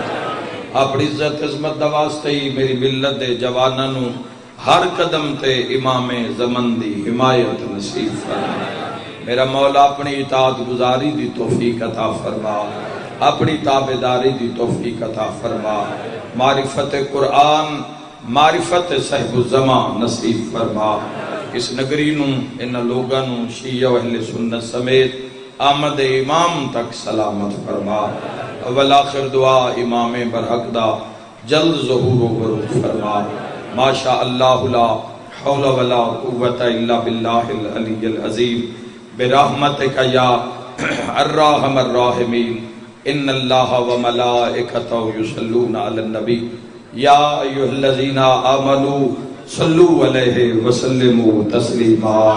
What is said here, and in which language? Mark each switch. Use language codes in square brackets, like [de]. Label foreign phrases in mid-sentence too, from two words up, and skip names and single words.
[pa] اپنی عزت عظمت دا واسطے ہی میری ملت دے جوانانوں ہر قدم تے امام زمن دی حمایت نصیب فرما۔ میرا مولا اپنی اطاعت گزاری دی توفیق عطا فرما۔ اپنی تابعداری دی توفیق عطا فرما۔ معرفت قرآن معرفت صاحب الزمان نصیب فرما۔ اس نگری نوں ان لوگاں نوں شیعہ و اہل سنت سمیت آمد امام تک سلامت فرما۔ اول آخر دعا امام برحق دا جلد ظہور و ورود فرما۔ [ar] ماشاء اللہ لا حول ولا قوت الا باللہ العلی العظیم برحمتک یا الرحم الراحمین ان اللہ و ملائکتہ یصلون علی النبی یا ایھا الذین آمنوا صلو علیہ وسلموا تسلیما۔